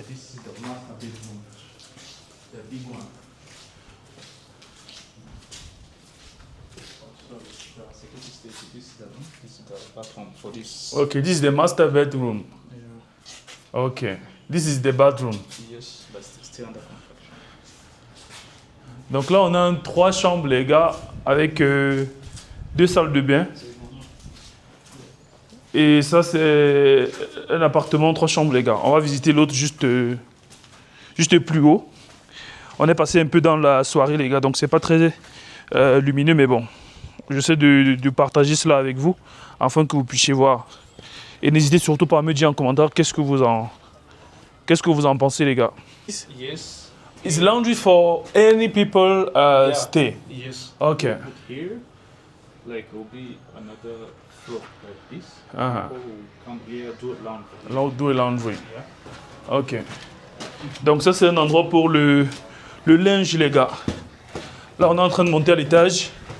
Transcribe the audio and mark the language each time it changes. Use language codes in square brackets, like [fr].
[en] This is the master bedroom. The big one. Security station. This is the room. This is the bathroom for this. Okay, this is the master bedroom. Yeah. Okay. This is the bathroom. Yes, but it's still under construction. [fr] Donc là, on a 3 chambres, les gars, avec 2 salles de bain. Et ça, c'est un appartement, 3 chambres, les gars. On va visiter l'autre juste plus haut. On est passé un peu dans la soirée, les gars, donc c'est pas très lumineux, mais bon. J'essaie de partager cela avec vous, afin que vous puissiez voir. Et n'hésitez surtout pas à me dire en commentaire qu'est-ce que vous en pensez, les gars. [en] Yes. It's laundry for any people stay. Yes. Okay. Put here, like will be another floor like this. Uh-huh. People will come here do laundry. Do laundry. Yeah. Ok. [fr] Donc ça c'est un endroit pour le linge, les gars. Là on est en train de monter à l'étage.